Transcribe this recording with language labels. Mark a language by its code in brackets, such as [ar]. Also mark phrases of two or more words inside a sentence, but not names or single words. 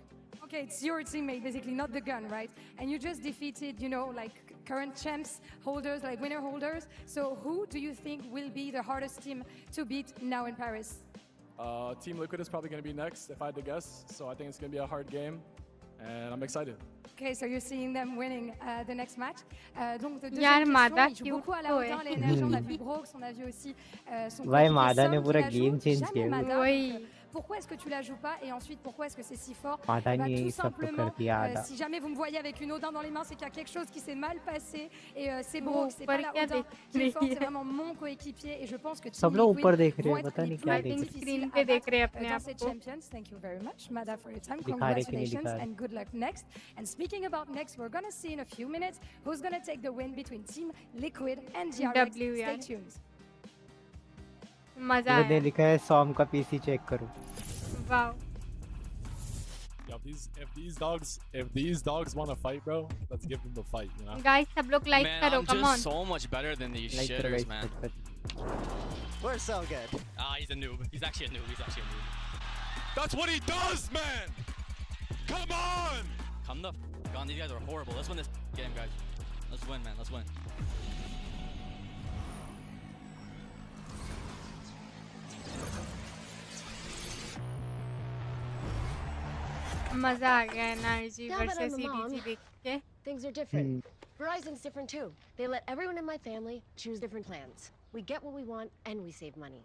[en] Okay, it's your teammate basically, not the gun, right? And you just defeated, you know, like current champs holders, like winner holders. So who do you think will be the hardest team to beat now in Paris? Team Liquid is probably going to be next, if I had to guess. So I think it's going to be a hard game. And I'm excited. Okay, so you're seeing them winning the next match. [fr] Donc, de [hi] यार [fr] deuxième [hi] मादा [fr] question, il joue [hi] क्यूट [fr] beaucoup à la [hi] तो [fr] haute, [hi] है [fr] hein, les NRG, on a vu Brox, on a vu aussi son [hi] भाई [fr] coéquipier [hi] मादा ने [fr] Sam qui [hi] पूरा [fr] la joue, [en] game change [fr] jamais [hi] किया [fr] Mada. [hi] है। [fr] Donc, pourquoi est-ce que tu la joues pas et ensuite pourquoi est-ce que c'est si fort? [hi] मादा [fr] Et bah, [hi] ने [fr] tout [hi] ये सब तो कर [fr] simplement, [hi] दिया आधा। [fr] si jamais vous me voyez avec une Odin dans les mains, c'est qu'il y a quelque chose qui s'est mal passé et c'est [hi] वो [fr] Brox, c'est pas [hi] ऊपर [fr] la [hi] क्या [fr] Odin [hi] देख [fr] qui est [hi] रही [fr] forte, c'est [hi] है [fr] vraiment mon coéquipier et je pense que [hi] सब [fr] Team [hi] लोग [fr] Liquid [hi] ऊपर देख रहे [fr] vont [hi] हैं, [fr] être [hi] पता [fr] les [hi] नहीं [fr] plus [hi] क्या आई देख थिंक रहे [fr] difficiles [hi] स्क्रीन [fr] à [hi] पे देख [fr] battre [hi] रहे हैं अपने [fr] dans [hi] आप [fr] cette [hi] को [fr] Champions. [en] Thank you very much, Mada, for your time. [hi] दिखा रहे कि नहीं [en] Congratulations [hi] दिखा रहे। [en] and good luck next. And speaking about next, we're gonna see in a few minutes who's gonna take the win between Team Liquid and DRX. W Stay [hi] यार [en] tuned. [hi] मजा बंदे आया लिखा है सॉम का पीसी चेक करो। वाओ [en] Yo, if these dogs want to fight, bro, let's give them the fight, you know? [hi] गाइस सब लोग लाइक [en] Man, [hi] करो [en] I'm [hi] कम [en] just [hi] ऑन [en] so much better than these [hi] लाइक करो [en] shitters, [hi] गाइस [en] man. We're so good. Ah, he's a noob. He's actually a noob. He's actually a noob. That's what he does, man! Come on! Come the f on. These guys are horrible. Let's win this game, guys. Let's win, man. Let's win. [hi] मजा आ गया एनआरजी [en] Now that I'm [hi] वर्सेस [en] a mom, [hi] ईडीजी देख के [en] things are different. Verizon's different too. They let everyone in my family choose different plans. We get what we want and we save money.